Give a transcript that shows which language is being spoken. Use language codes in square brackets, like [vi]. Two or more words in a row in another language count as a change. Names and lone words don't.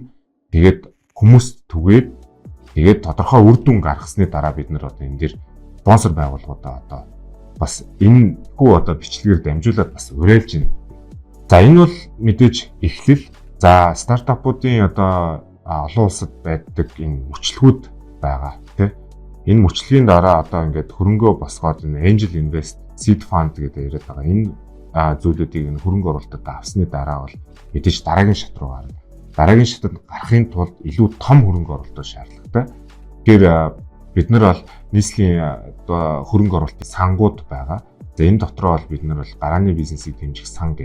[mn] Тэгээд хүмүүст түгээд тэгээд тодорхой үр дүн гаргасны дараа бид нар одоо энэ дэр спонсор байгууллагуудаа одоо бас энэ одоо бичлэгээр дамжуулаад бас уриалж байна. За энэ бол мэдээж эхлэл. За стартапуудын одоо олон улсад байдаг энэ мөчлөгүүд байгаа тийм. Энэ мөчлөгийн дараа одоо ингээд хөрөнгөө босгоод энэ [en] angel invest, seed fund [mn] гэдэг яриад байгаа. Энэ зүйлүүдийг энэ хөрөнгө оруулалтад авсны дараа бол мэдээж дараагийн шат руу гарна. Дараагийн шатад гарахын тулд илүү том хөрөнгө оруулалт шаардлагатай. Тэгэхээр бид нар бол нийслэлийн одоо хөрөнгө оруулалтын сангууд байгаа. За энэ дотроо бол бид нар бол гарааны бизнесийг дэмжих сан гэдэг.